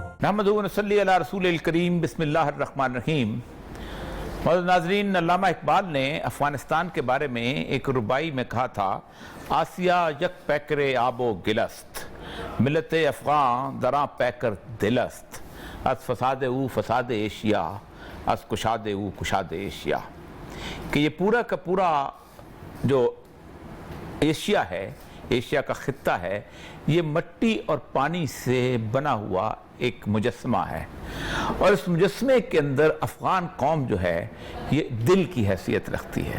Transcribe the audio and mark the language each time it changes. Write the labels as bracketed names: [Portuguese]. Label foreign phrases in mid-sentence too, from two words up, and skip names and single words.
[Arabic] نحمده ونصلي على رسوله الكريم بسم الله الرحمن الرحيم. [Urdu] موجود ناظرین، علامہ اقبال نے افغانستان کے بارے میں ایک رباعی میں کہا تھا, [Persian] آسیا یک پیکر آب و گل است، ملت افغان در آن پیکر دل است، از فساد او فساد آسیا، از گشاد او گشاد آسیا. [Urdu] کہ یہ پورا کا پورا جو ایشیا ہے، ایشیا کا خطہ ہے، یہ مٹی اور پانی سے بنا ہوا ایک مجسمہ ہے، اور اس مجسمے کے اندر افغان قوم جو ہے یہ دل کی حیثیت رکھتی ہے.